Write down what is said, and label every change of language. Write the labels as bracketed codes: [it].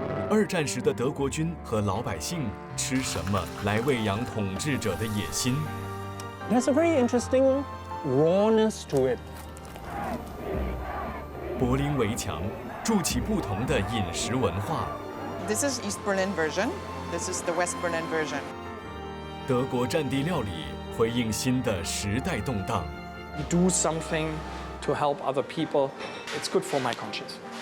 [zh] 二战时的德国军和老百姓吃什么来喂养统治者的野心？ [en] There's a very interesting rawness to it. [zh] 柏林围墙筑起不同的饮食文化。 [en] This is East Berlin version. This is the West Berlin version. [zh] 德国战地料理回应新的时代动荡。 [en] Do something to help other people. It's good for my conscience.